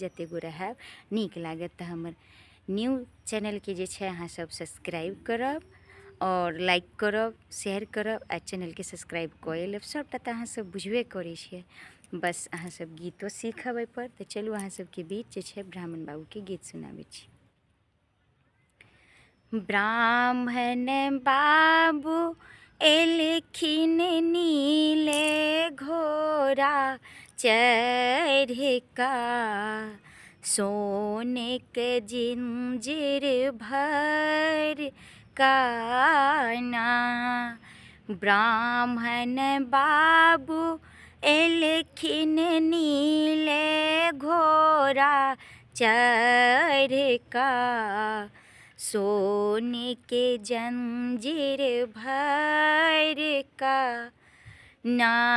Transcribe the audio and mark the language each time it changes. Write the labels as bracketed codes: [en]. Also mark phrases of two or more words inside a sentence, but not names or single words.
[mai] जते गो रहब नीक लागत तऽ हमर [en] new channel [mai] के जे छै अहाँ सब सब्सक्राइब करब और लाइक करब, शेयर करब आ चैनल के सब्सक्राइब कऽ लेब। सबटा तऽ अहाँ सब बुझबे करै छियै, बस अहाँ सब गीतो सीखब एहिपर। तऽ चलू अहाँ सबके बीच जे छै ब्राह्मण बाबू के गीत सुनाबै छी। ब्राह्मण बाबू एलखिन नीले घोड़ा चढ़ का, सोने के जिंजीर भर काना। ब्राह्मण बाबू एलखिन नीले घोड़ा चढ़ का, सोने के जंजीर भर का ना।